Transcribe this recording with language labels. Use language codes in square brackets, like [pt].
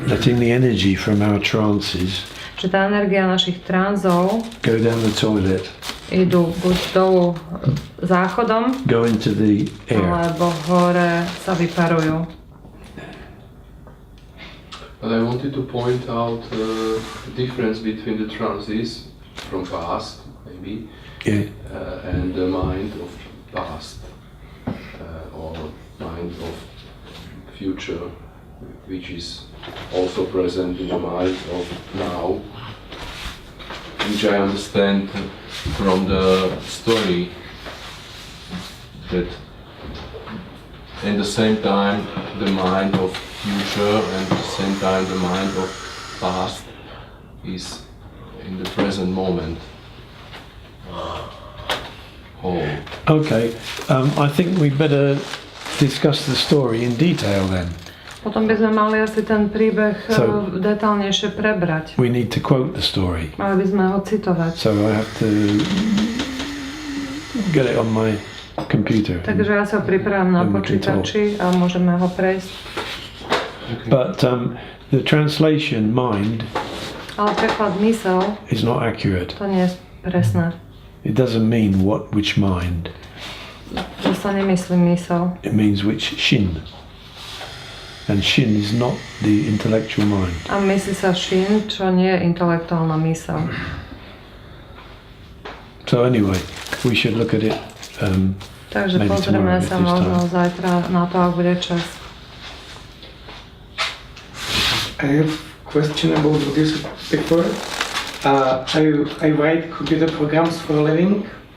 [en] letting the energy from our trances [sk] že tá energia našich tranzov [en] go down the toilet, [sk] idú buď dolu záchodom, [en] go into the air. [sk] alebo hore sa vyparujú. [en] But I wanted to point out the difference between the trances from past, maybe, Yeah. and the mind of past or mind of future, which is also present in the mind of now, which I understand from the story that at the same time the mind of future and at the same time the mind of past is in the present moment whole. Okay, I think we better discuss the story in detail then. [sk] Potom by sme mali asi ten príbeh detálnejšie prebrať. [en] We need to quote the story. [sk] Mali by sme ho citovať. [en] So I have to get it on my computer. [sk] Takže ja sa ho pripravím na počítači a môžeme ho prejsť. [en] Okay. But the translation mind [sk] Ale preklad mysel, [en] is not accurate. [sk] to nie je presné. [en] It doesn't mean which mind. [sk] To sa nemyslí mysel. [en] It means which shin. And shin is not the intellectual mind. [sk] A myslí sa shin, čo nie je intelektuálna mysel. [en] So anyway, we should look at it. [sk] Takže [en] Maybe [sk] pozrieme [en] tomorrow, [sk] sa [en] if there's [sk] možno zajtra na to, ak bude čas. [en] I have a question about what you said before. I write computer programs for a living.